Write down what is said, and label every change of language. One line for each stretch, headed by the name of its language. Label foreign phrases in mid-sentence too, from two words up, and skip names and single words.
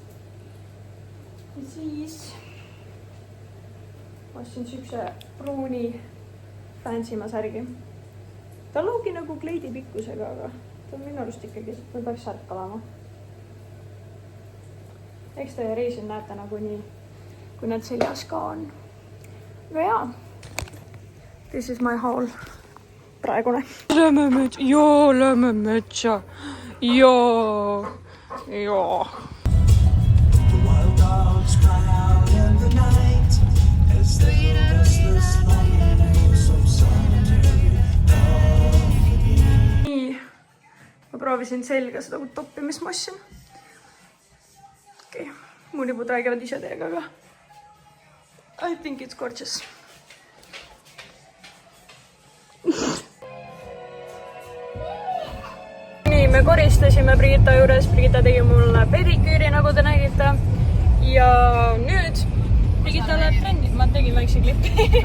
Estonian: Ja siis ostsin siukse pruuni fancyma särgi. Ta loogi nagu kleidi pikkusega, aga ta on minu arust ikkagi, ta peaks särk olema. Eks teie reisil näete nagu nii, kui need seljas ka on. Aga jaa,
English: this is my haul praegune.
Estonian: Lähme metsa. Joo. Joo.
English: The wild dogs cry out in the night as they go restless longing for some solitary company.
Estonian: Nii. Ma proovisin selga seda toppimismassi. Okei. Mu nipud räägivad ise teiega, aga
English: I think it's gorgeous.
Estonian: Nii, me koristasime Brigitta juures. Brigitta tegi mulle pediküüri, nagu te nägite. Ja nüüd Brigitta läheb trenni. Ma tegin väikse klippi.